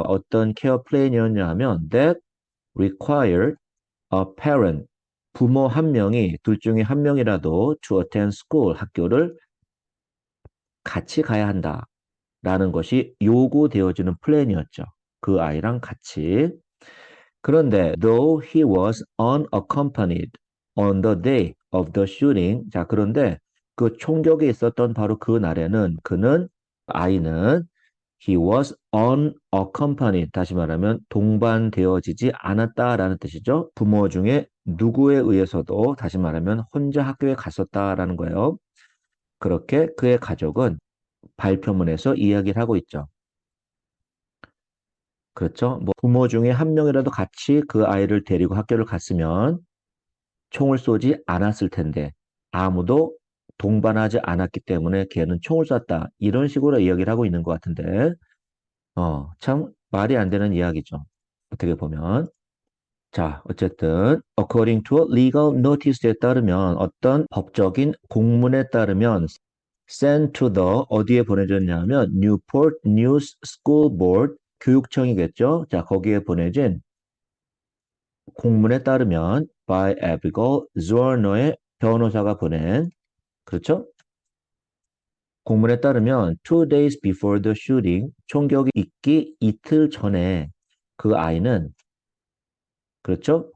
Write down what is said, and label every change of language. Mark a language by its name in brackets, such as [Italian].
[Korean] 어떤 케어 플랜이었냐 하면 [English] that required a parent, [Korean] 부모 한 명이 둘 중에 한 명이라도 [English] to attend school, [Korean] 학교를 같이 가야 한다라는 것이 요구되어지는 플랜이었죠. 그 아이랑 같이. [English] 그런데 though he was unaccompanied on the day of the shooting, [Korean] 자 그런데 그 총격이 있었던 바로 그 날에는 아이는 he [English] was unaccompanied. [Korean] 다시 말하면 동반되어지지 않았다라는 뜻이죠. 부모 중에 누구에 의해서도 다시 말하면 혼자 학교에 갔었다라는 거예요. 그렇게 그의 가족은 발표문에서 이야기를 하고 있죠. 그렇죠? 뭐 부모 중에 한 명이라도 같이 그 아이를 데리고 학교를 갔으면 총을 쏘지 않았을 텐데 아무도 동반하지 않았기 때문에 걔는 총을 쐈다. 이런 식으로 이야기를 하고 있는 것 같은데 참 말이 안 되는 이야기죠. 어떻게 보면. 자, 어쨌든 [English] according to a legal notice [Korean] 에 따르면 어떤 법적인 공문에 따르면 [English] sent to the [Korean] 어디에 보내졌냐면 Newport News School Board 교육청이겠죠. 자, 거기에 보내진 공문에 따르면 by Abigail Zorno의 변호사가 보낸 그렇죠? 공문에 따르면 [English] 2 days before the shooting [Korean] 총격이 있기 이틀 전에 그 아이는 그렇죠?